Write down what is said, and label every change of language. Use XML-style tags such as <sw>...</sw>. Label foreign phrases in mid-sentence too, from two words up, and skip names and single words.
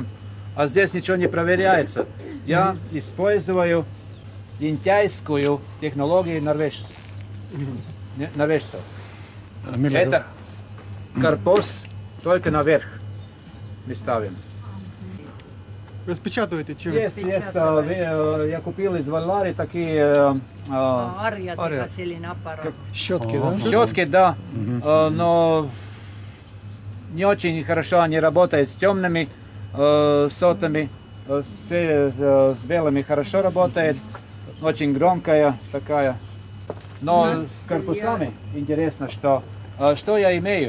<ru>А здесь ничего не проверяется. Я использую лентяйскую технологию норвежцев. Это корпус только наверх мы ставим. Распечатываете чем? Есть, я купил из Валлари такие</ru> <et>Arjadega selline aparaat.</et> <ru>Щетки, да? щетки, да, но не очень хорошо они работают с темными сотами, с белыми хорошо работает, очень громкая такая. Но с корпусами интересно, что я имею.</ru>